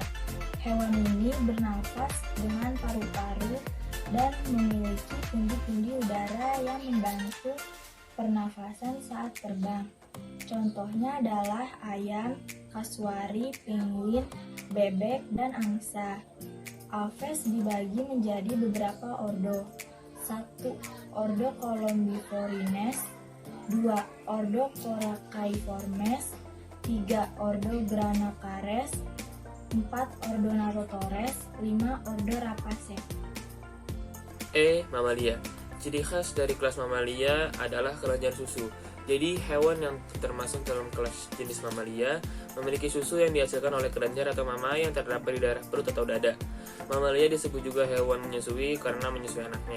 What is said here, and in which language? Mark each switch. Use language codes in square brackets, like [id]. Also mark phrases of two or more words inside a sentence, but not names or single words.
[id] Hewan ini bernafas dengan paru-paru dan memiliki pundi-pundi udara yang membantu pernafasan saat terbang. Contohnya adalah ayam, kasuari, penguin, bebek, dan angsa. Aves dibagi menjadi beberapa ordo. 1. Ordo Columbiformes, 2. Ordo Coracaiformes, 3. Ordo Granacares, 4. Ordo Narotores, 5. Ordo Rapaceae. Mamalia. Ciri khas dari kelas mamalia adalah kelenjar susu. Jadi hewan yang termasuk dalam kelas jenis mamalia memiliki susu yang dihasilkan oleh kelenjar atau mama yang terdapat di daerah perut atau dada. Mamalia disebut juga hewan menyusui karena menyusui anaknya.